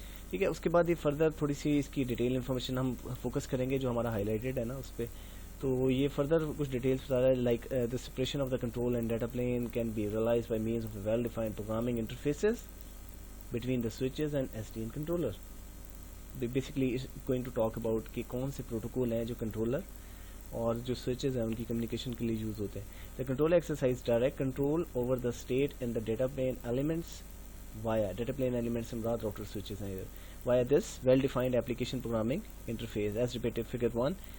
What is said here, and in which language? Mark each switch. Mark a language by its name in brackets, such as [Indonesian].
[Urdu] ٹھیک ہے, اس کے بعد یہ فردر تھوڑی سی اس کی ڈیٹیل انفارمیشن ہم فوکس کریں گے جو ہمارا ہائی لائٹڈ ہے نا اس پہ. تو یہ فردر کچھ ڈیٹیلس بتا رہا ہے, [English] Like the separation of the control and data plane can be realized by means of well defined programming interfaces between the switches and SDN controller. Basically going to talk about [Urdu] کہ کون سے protocol ہیں جو controller اور جو switches ہیں ان کی communication کے لیے یوز ہوتے ہیں. [English] the control exercise direct control over the state in the data plane elements via data plane elements [Urdu] Murad router switches ہیں [English] Via this well defined application programming interface as repeated figure 1.